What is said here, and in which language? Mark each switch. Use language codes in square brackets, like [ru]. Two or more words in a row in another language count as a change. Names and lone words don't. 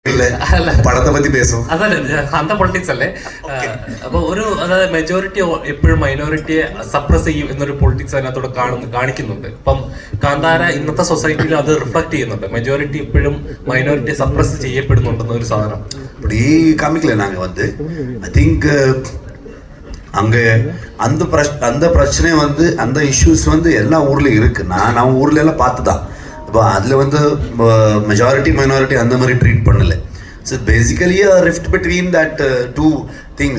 [ml] പടത്തെ പറ്റി പേസും അതല്ല അന്ത പൊളിറ്റിക്സ് അല്ലേ. അപ്പൊ ഒരു അതായത് മെജോറിറ്റി എപ്പോഴും മൈനോറിറ്റിയെ സപ്രസ് ചെയ്യും എന്നൊരു പൊളിറ്റിക്സ് അതിനകത്തോടെ കാണിക്കുന്നുണ്ട്. ഇപ്പം കാന്താര ഇന്നത്തെ സൊസൈറ്റിയിൽ അത് റിഫ്ലക്ട് ചെയ്യുന്നുണ്ട്. മെജോറിറ്റി ഇപ്പോഴും മൈനോറിറ്റിയെ സപ്രസ് ചെയ്യപ്പെടുന്നുണ്ടെന്ന ഒരു സാധനം [ta] அப்படி காமிக்கல. நாங்கள் வந்து [en] I think [ta] அங்கே அந்த பிரச்சனை வந்து அந்த இஷ்யூஸ் வந்து எல்லா ஊர்லேயும் இருக்குது. நம்ம ஊர்ல எல்லாம் பார்த்து தான். இப்போ அதில் வந்து [en] மெஜாரிட்டி மைனாரிட்டி [ta] அந்த மாதிரி ட்ரீட் பண்ணல. [en] So basically rift between that two things.